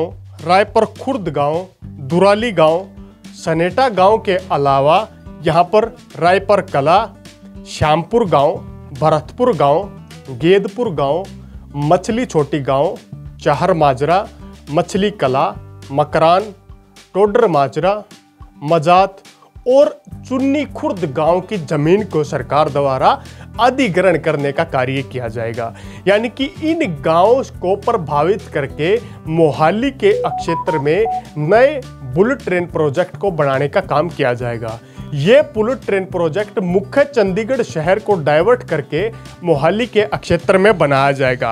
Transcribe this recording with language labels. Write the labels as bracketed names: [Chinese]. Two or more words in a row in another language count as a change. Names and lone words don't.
[Hindi] रायपुर खुर्द गांव, दुराली गांव, सनेटा गांव के अलावा यहाँ पर रायपुर कला, श्यामपुर गांव, भरतपुर गांव, गेदपुर गांव, मछली छोटी गांव, चाहर माजरा, मछली कला, मकरान, टोडर माजरा, मजात और चुन्नी खुर्द गांव की जमीन को सरकार द्वारा अधिग्रहण करने का कार्य किया जाएगा। यानी कि इन गांवों को प्रभावित करके मोहाली के क्षेत्र में नए [English] bullet train project [Hindi] को बनाने का काम किया जाएगा। ये [English] bullet train project [Hindi] मुख्य चंडीगढ़ शहर को डाइवर्ट करके मोहाली के क्षेत्र में बनाया जाएगा।